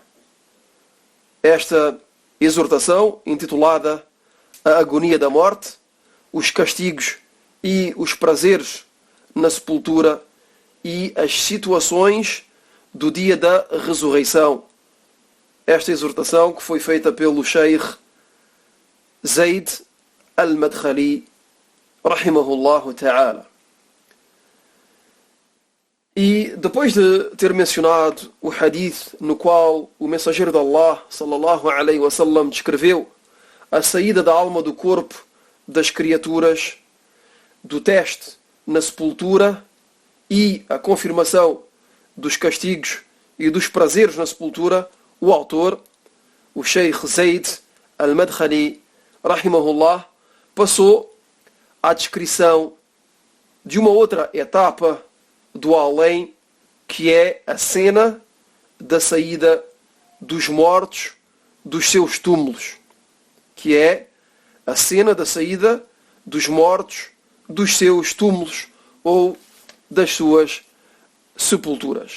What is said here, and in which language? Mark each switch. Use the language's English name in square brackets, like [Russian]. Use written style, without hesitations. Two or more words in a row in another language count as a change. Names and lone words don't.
[Portuguese] Esta exortação intitulada A Agonia da Morte, os castigos e os prazeres na sepultura e as situações do dia da ressurreição. Esta exortação que foi feita pelo Sheikh Zaid al-Madkhali [Arabic] رحمه الله تعالى. [Portuguese] E depois de ter mencionado o hadith no qual o mensageiro de Allah [Arabic] صلى الله عليه وسلم [Portuguese] descreveu a saída da alma do corpo das criaturas, do teste na sepultura e a confirmação dos castigos e dos prazeres na sepultura, o autor, o Sheikh Zaid al-Madkhali rahimahullah, passou à descrição de uma outra etapa do além, que é a cena da saída dos mortos dos seus túmulos, que é a cena da saída dos mortos dos seus túmulos ou das suas sepulturas.